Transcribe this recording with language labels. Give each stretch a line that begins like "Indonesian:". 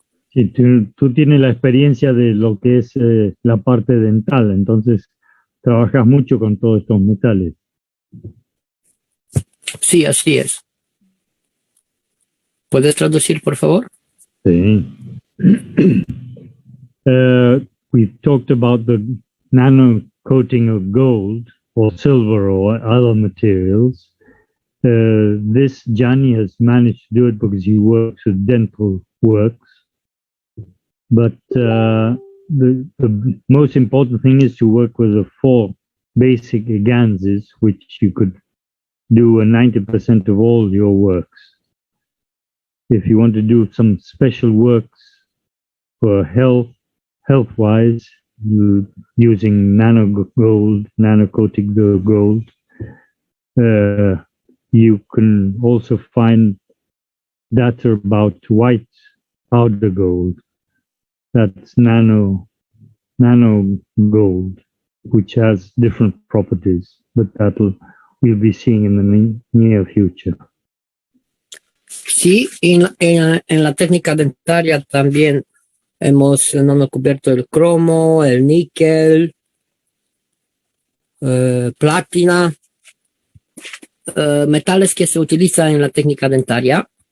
Spanish: Sí, tú tienes la experiencia de lo que es la parte dental, entonces trabajas mucho con todos estos metales. Sí, así es. ¿Puedes traducir, por favor? Sí.
English: We talked about the nano coating of gold or silver or other materials. This Gianni has managed to do it because he works with dental works. But the most important thing is to work with the 4 basic ganses, which you could do 90% of all your works. If you want to do some special works for health-wise, using nano gold, nano coating gold, you can also find data about white powder gold. That's nano gold, which has different properties, but we'll be seeing in the near future.
Spanish: Sí, en la técnica dentaria también hemos nanocubierto el cromo, el níquel, platina, metales que se utilizan en la técnica dentaria.